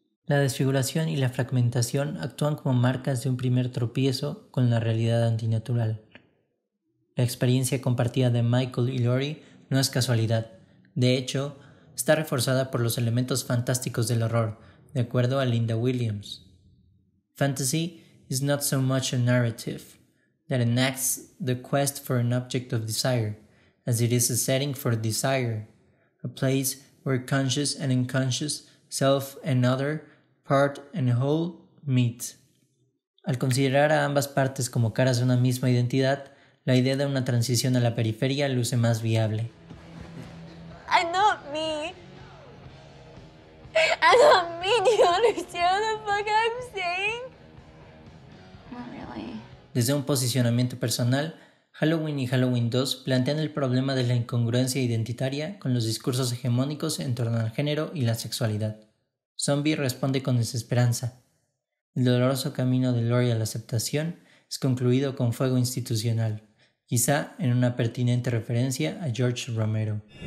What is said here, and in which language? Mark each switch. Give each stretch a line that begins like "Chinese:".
Spanish: La desfiguración y la fragmentación actúan como marcas de un primer tropiezo con la realidad antinatural. La experiencia compartida de Michael y Laurie no es casualidad. De hecho, está reforzada por los elementos fantásticos del horror, de acuerdo a Linda Williams.
English: Fantasy is not so much a narrative that enacts the quest for an object of desire, as it is a setting for desire, a place where conscious and unconscious, self and other, part and whole, meet.
Spanish: Al considerar a ambas partes como caras de una misma identidad, la idea de una transición a la periferia luce más viable.
English: I'm not me. I'm not me. Do you understand what the fuck I'm saying? Not really.
Spanish: Desde un posicionamiento personal, Halloween y Halloween 2 plantean el problema de la incongruencia identitaria con los discursos hegemónicos en torno al género y la sexualidad. Zombie responde con desesperanza. El doloroso camino de Laurie a la aceptación es concluido con fuego institucional, quizá en una pertinente referencia a George Romero.